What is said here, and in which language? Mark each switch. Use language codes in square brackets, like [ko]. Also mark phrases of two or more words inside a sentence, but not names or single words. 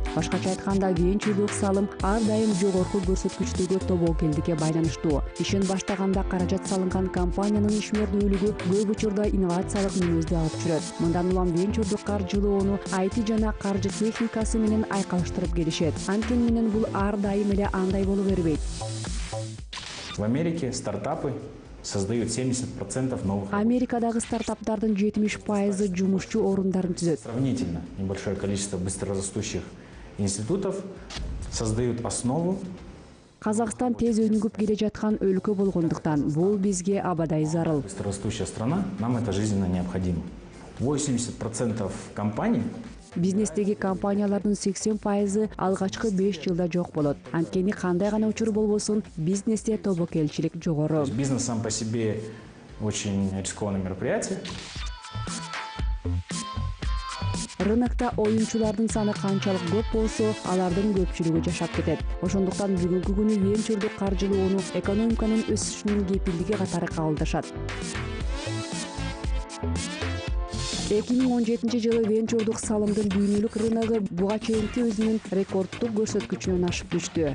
[ky] Башкача айтканда, венчурдук салым ар дайым жогорку көрсөткүчтөгү тобокелдикке байланыштуу. Ишин баштаганда каражат салынган компаниянын ишмердүүлүгү көп учурда инновациялык мүнөздү алып жүрөт. Мындан улам венчурдук каржылоону IT жана каржы техникасы менен айкалыштырып келишет. Анткени менен бул ар дайым эле андай боло бербейт. [ru] В Америке стартапы создают 70% новых. [ky] Америкадагы стартаптардын 70% жумушчу орундарын түзөт. [ru] Сравнительно небольшое количество быстрорастущих институтов создают основу. [ky] Казакстан тез өнүгүп келе жаткан өлкө болгондуктан бул бизге абадай зарыл. [ru] Быстрорастущая страна, нам это жизненно необходимо. 80% компаний. [ky] Бизнестеги компаниялардын 80% алгачкы 5 жылда жок болот. Анткени кандай гана учур болбосун, бизнесте тобокелчилик жогору. [ru] Бизнес сам по себе очень рискованное мероприятие. [ky] Рынокто оюнчулардын саны канчалык көп болсо, алардын көпчүлүгү жашап кетет. Ошондуктан бүгүнкү күнү венчурдук каржылоону экономиканын өсүшүнүн кепилдиги катары кабылдашат. 2017 жылы венчурдук салымдын дүйнөлүк рыногу буга чейинки өзүнүн рекордтук көрсөткүчүнөн ашып түштү.